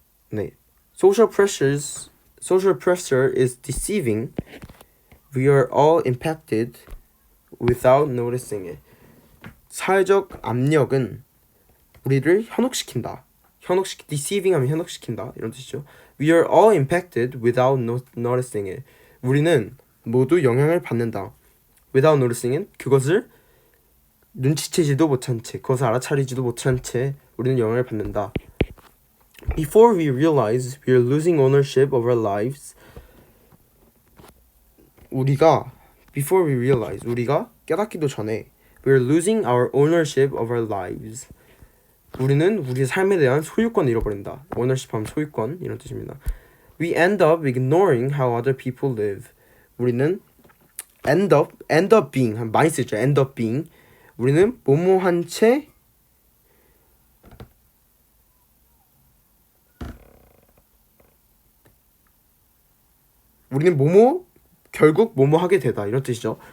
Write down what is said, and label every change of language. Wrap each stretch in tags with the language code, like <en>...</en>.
<en>네. Social pressure is deceiving. We are all impacted without noticing it.</en> <ko>사회적 압력은 우리를 현혹시킨다. deceiving 하면 현혹시킨다 이런 뜻이죠.</ko> <en>We are all impacted without noticing it.</en> <ko>우리는 모두 영향을 받는다.</ko> <en>Without noticing it,</en> <ko>그것을 눈치채지도 못한 채, 그것을 알아차리지도 못한 채 우리는 영향을 받는다.</ko> <en>Before we realize we are losing ownership of our lives, before we realize,</en> <ko>우리가 깨닫기도 전에</ko> <en>we are losing our ownership of our lives.</en> <ko>우리는 우리의 삶에 대한 소유권을 잃어버린다. ownership 하면 소유권 이런 뜻입니다.</ko> <en>We end up ignoring how other people live.</en> <ko>우리는</ko> <en>end up being</en> <ko>많이 쓰죠.</ko> <en>end up being.</en> <ko>우리는 뭐뭐한 채 우리는 결국 뭐뭐하게 되다 이런 뜻이죠.</ko>